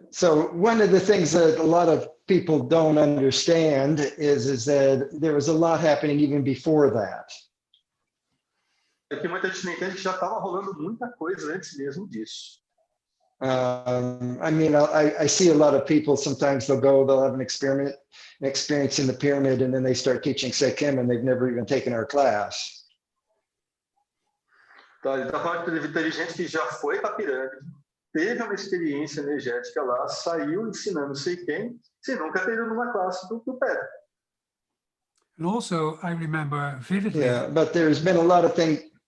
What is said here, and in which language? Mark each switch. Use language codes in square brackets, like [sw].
[en] So one of the things that a lot of people don't understand is that there was a lot happening even before that. [pt] É que muita gente não entende que já estava rolando muita coisa antes mesmo disso. [en] I mean, I see a lot of people, sometimes they'll have an experience in the pyramid, and then they start teaching Sekhem, and they've never even taken our class. [pt] Tá, ele está falando que teve gente que já foi para a pirâmide, teve uma experiência energética lá, saiu ensinando Sekhem, sem nunca ter ido numa classe do Pedro. [en] And also, I remember vividly. Yeah, but there's been a lot of things.